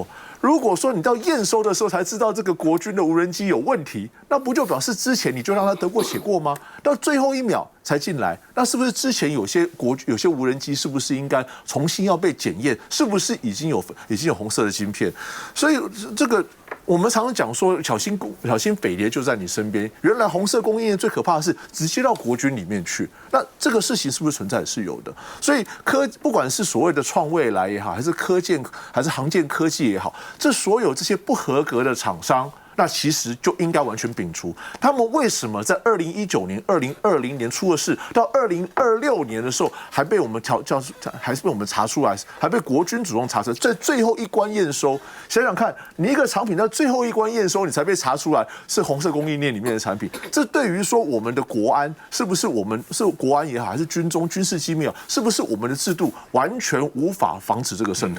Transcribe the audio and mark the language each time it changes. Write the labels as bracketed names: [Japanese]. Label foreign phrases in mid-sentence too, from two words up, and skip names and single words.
[Chinese] 如果說你到驗收的時候才知道這個國軍的無人機有問題，那不就表示之前你就讓他得過且過嗎？到最後一秒才進來，那是不是之前有些無人機是不是應該重新要被檢驗？是不是已經有紅色的晶片？所以這個我們常常講說小心匪諜就在你身邊。原來紅色供應鏈最可怕的是直接到國軍裡面去，那這個事情是不是存在？是有的。所以不管是所謂的創未來也好，還是航艦科技也好。這所有這些不合格的廠商，那其實就應該完全摒除。他們為什麼在2019年、2020年出的事，到2026年的時候還被我們還是被我們查出来，還被國軍主動查出来，在最後一關驗收。想想看，你一個產品到最後一關驗收，你才被查出來是紅色供應鏈裡面的產品，這對於說我們的國安是不是是國安也好，還是軍中軍事機密啊，是不是我們的制度完全無法防止這個滲透？